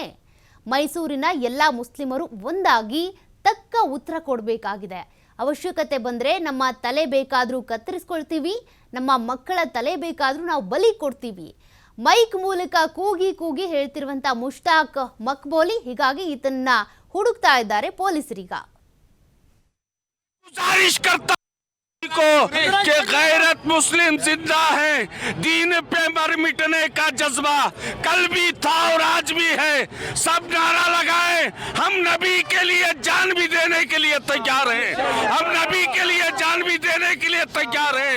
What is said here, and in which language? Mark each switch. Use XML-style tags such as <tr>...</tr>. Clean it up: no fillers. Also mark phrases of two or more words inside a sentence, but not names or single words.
<kn>ಮೈಸೂರಿನ ಎಲ್ಲ ಮುಸ್ಲಿಮರು ಒಂದಾಗಿ ತಕ್ಕ ಉತ್ತರ ಕೊಡಬೇಕಾಗಿದೆ. ಅವಶ್ಯಕತೆ ಬಂದರೆ ನಮ್ಮ ತಲೆ ಬೇಕಾದರೂ ಕತ್ತರಿಸ್ಕೊಳ್ತೀವಿ, ನಮ್ಮ ಮಕ್ಕಳ ತಲೆ ಬೇಕಾದರೂ ನಾವು ಬಲಿ ಕೊಡ್ತೀವಿ. ಮೈಕ್ ಮೂಲಕ ಕೂಗಿ ಹೇಳ್ತಿರುವಂಥ ಮುಷ್ತಾಕ್ ಮಕ್ಬೋಲಿ, ಹೀಗಾಗಿ ಈತನ್ನ ಹುಡುಕ್ತಾ ಇದ್ದಾರೆ ಪೊಲೀಸರೀಗ.</kn> <hi>को कि गैरत मुस्लिम जिंदा है, दीन पे मर मिटने का जज्बा कल भी था और आज भी है. सब नारा लगाए, हम नबी के लिए जान भी देने के लिए तैयार हैं, हम नबी के लिए जान भी देने के लिए तैयार हैं.</hi>